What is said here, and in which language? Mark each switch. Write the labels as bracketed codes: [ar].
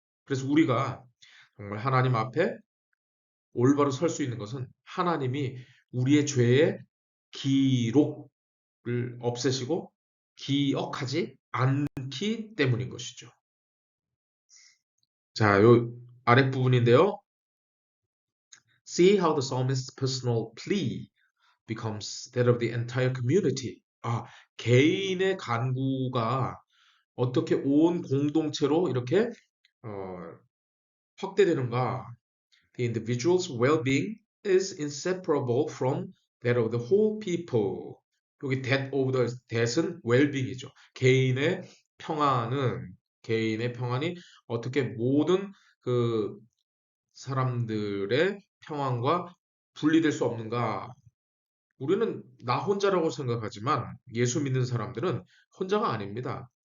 [ko] 그래서 우리가 정말 하나님 앞에 올바로 설 수 있는 것은 하나님이 우리의 죄의 기록을 없애시고 기억하지 않기 때문인 것이죠. 자, 요 아랫부분인데요. [en] See how the psalmist's personal plea becomes that of the entire community. [ko] 개인의 간구가 어떻게 온 공동체로 이렇게 어, 확대되는가? [en] The individual's well-being is inseparable from that of the whole people. [ko] 여기 [en] that of the [ko] that은 well-being이죠. 개인의 평안이 어떻게 모든 그 사람들의 평안과 분리될 수 없는가? 우리는 나 혼자라고 생각하지만 예수 믿는 사람들은 혼자가 아닙니다.